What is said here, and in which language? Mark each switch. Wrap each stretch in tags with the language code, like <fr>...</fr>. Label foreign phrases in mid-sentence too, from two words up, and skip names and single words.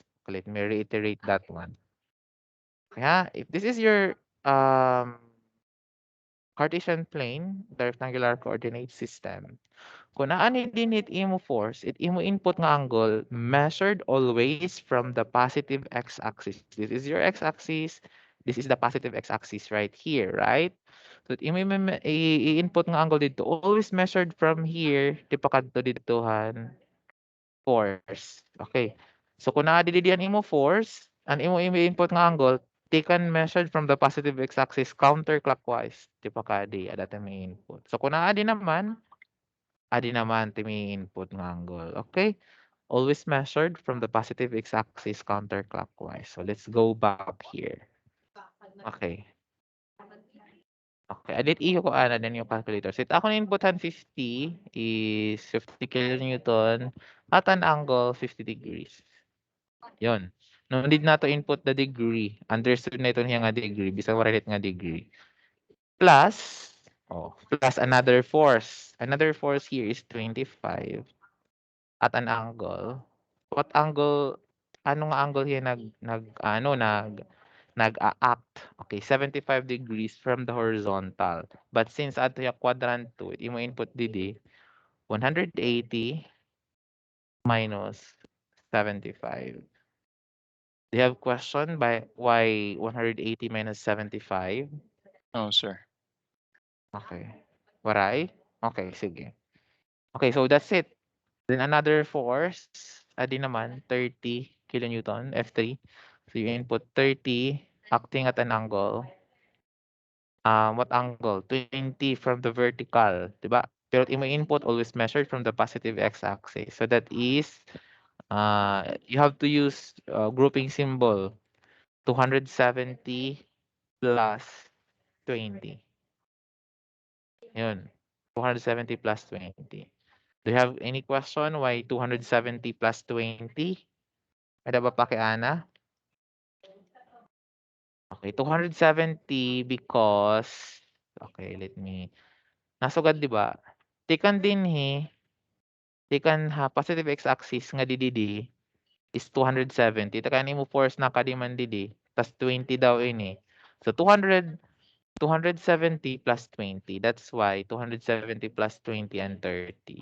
<en>Let me reiterate that one. Kaya, if this is your Cartesian plane, the rectangular coordinate system,</en> <war>kung naani din it imo force, it imo input nga angle</war> <en>measured always from the positive x-axis. This is your x-axis. This is the positive x-axis right here, right?</en> <war>So imo i-input nga angle dito</war> <en>always measured from here</en> <war>di pa kadto ditohan force. Okay. So kung naa didi diyan imo force, ang imo input nga angle</war> <en>taken measured from the positive x-axis counterclockwise.</en> <war>Di pa kadi ada ta may input. So kung naa di naman ti may input nga angle.</war> <en>Okay? Always measured from the positive x-axis counterclockwise. So let's go back here. Okay.</en> <war>Okay, adit iyo ko ana din yung calculator.</war> <en>So,</en> <war>ako na inputan</war> <en>50 is 50 kilonewton at an angle 50 degrees.</en> <tl>Yon.</tl> <en>No need na to input the degree.</en> <war>Understood na ito niya nga degree. Bisag wala nga degree.</war> <en>Plus, plus another force. Another force here is 25 at an angle. What angle?</en> <tl>Anong angle here nag-a-act?</tl> <en>Okay, 75 degrees from the horizontal.</en> <war>But since ato yung quadrant 2, imo input didi 180 minus 75.</war> <en>Do you have question by why 180 minus 75? No, sir.</en> <war>Okay. Waray? Okay, sige.</war> <en>Okay, so that's it. Then another force,</en> <war>adi naman</war> <en>30 kilonewton, F3. So you input 30 acting at an angle. What angle? 20 from the vertical,</en> <tl>'di ba?</tl> <war>Pero imo</war> <en>input always measured from the positive x-axis. So that is you have to use grouping symbol 270 plus 20. Yun. 270 plus 20. Do you have any question why 270 plus 20?</en> <war>Ada ba pakiana?</war> <en>Okay, 270 because okay, let me nasugad</en> <tl>'di ba?</tl> <war>Tikan din tikan ha</war> <en>positive x-axis</en> <war>nga didi is 270. Takan mo force na kadiman didi tas 20 daw ini.</war> <en>So 270 plus 20. That's why 270 plus 20 and 30.</en>